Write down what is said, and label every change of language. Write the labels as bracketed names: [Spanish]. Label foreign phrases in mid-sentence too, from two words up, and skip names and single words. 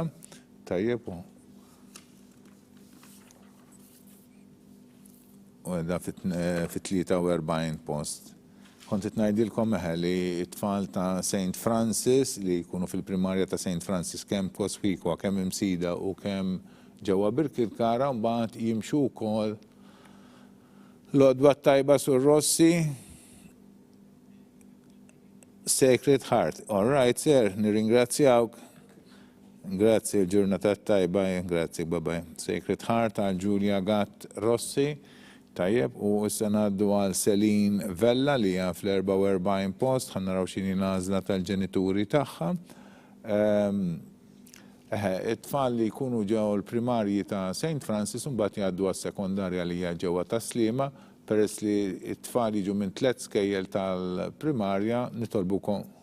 [Maltese] Tajjeb. U għedha fit-43 post. Kontet ngħidilkom li t-tfal ta' St. Francis li jkunu fil-primarja ta' St. Francis kemm kospikwa, kemm imsida u kemm ġewwa Birkirkara mbagħad jimxu wkoll l-għodwa tajba sur Rossi. Sacred Heart. [English] All right, sir, [Maltese] nirringrazzjawk. Grazzi l-ġurnata tajba, grazzi, bye-bye. Sacred Heart għal Giulia Gatt Rossi. Tajjeb, u issa ngħaddu għal Selin Vella li hija fl-44 post, ħannaraw x'inhi l-għażla tal-ġenituri tagħha. It-tfal li jkunu ġew l-primarji ta' St. Francis mbagħad jgħaddu għas-sekondarja li hija ġewwa ta' Sliema, peress li t-tfal jiġu minn 3 skejjel tal-primarja nitolbukom.